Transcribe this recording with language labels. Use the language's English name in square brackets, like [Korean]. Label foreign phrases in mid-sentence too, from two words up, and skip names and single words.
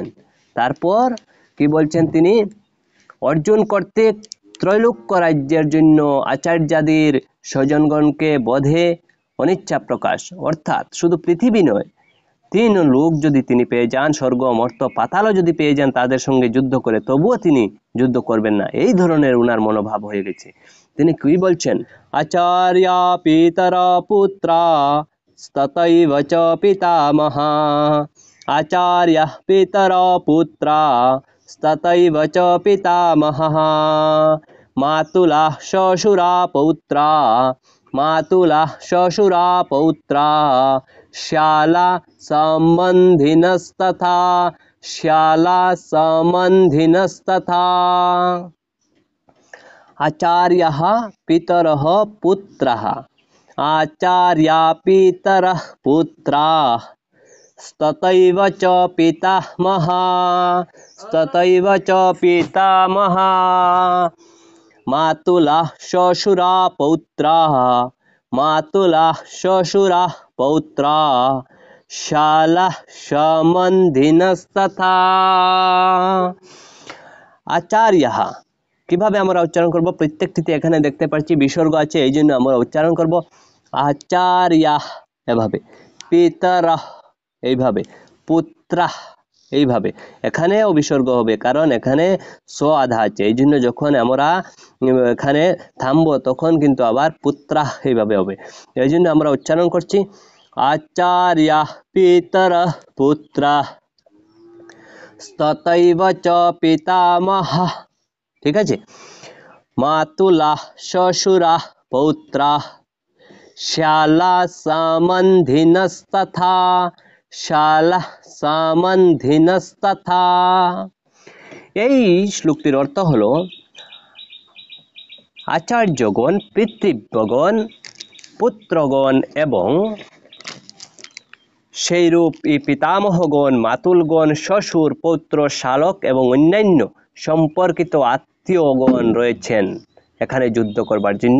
[Bangla] তারপর কি বলছেন তিনি, অর্জন করতে ত্রৈলোক্য রাজ্যের জন্য আচার্যাদির স্বজনগণকে বধে অনিচ্ছা প্রকাশ, অর্থাৎ শুধু পৃথিবী নয়, 3 লোক যদি তিনি পেয়ে যান, স্বর্গ মর্ত পাতালও যদি পেয়ে যান তাদের সঙ্গে যুদ্ধ করে, তবুও তিনি যুদ্ধ করবেন না, এই ধরনের উনার মনোভাব হয়ে গেছে। তিনি কি বলছেন, [Sanskrit] আচার্যা পিতরা পুত্রা স্ততৈব চ পিতামহা, আচার্য পিতরা পুত্রা স্ততৈব চ পিতামহः, মাতুলাঃ শ্বশুরা পৌত্রা, মাতুলাঃ শ্বশুরা পৌত্রা, শ্যালা সম্বন্ধিনস্তথা, শ্যালা সম্বন্ধিনস্তথা। আচার্যः পিতরः পুত্রः, আচার্যা পিতরः পুত্রাः स्ततैव च पितामहा, स्ततैव च पितामहा, मातुलाः শ্বশুরা পৌত্রাः, मातुलाः শ্বশুরা পৌত্রাः, শালাः সম্বন্ধিনস্তথা। [Bangla] আচার্যः কিভাবে আমরা উচ্চারণ করব, প্রত্যেকটিতে এখানে দেখতে পাচ্ছি বিসর্গ আছে, এই জন্য আমরা উচ্চারণ করব আচার্যাহ এভাবে, পিতরঃ এইভাবে, পুত্রাহ এইভাবে, এখানেও বিসর্গ হবে কারণ এখানে স আধা আছে, এই জন্য যখন আমরা এখানে থামবো তখন কিন্তু আবার পুত্রাহ এইভাবে হবে, এই জন্য আমরা উচ্চারণ করছি [Sanskrit] আচার্যাহ পিতরঃ পুত্রাহ স্ততৈব চ পিতামহः, [Bangla] ঠিক আছে, [Sanskrit] মাতুলাঃ শ্বশুরাঃ পৌত্রাঃ শ্যালা সম্বন্ধিনস্তথা, শালাঃ সম্বন্ধিনস্তথা। [Bangla] এই শ্লোকটির অর্থ হলো, আচার্যগণ, পিতৃব্যগণ, পুত্রগণ এবং সেইরূপ এই পিতামহগণ, মাতুলগণ, শ্বশুর, পৌত্র, শালক এবং অন্যান্য সম্পর্কিত আত্মীয়গণ রয়েছেন এখানে যুদ্ধ করবার জন্য।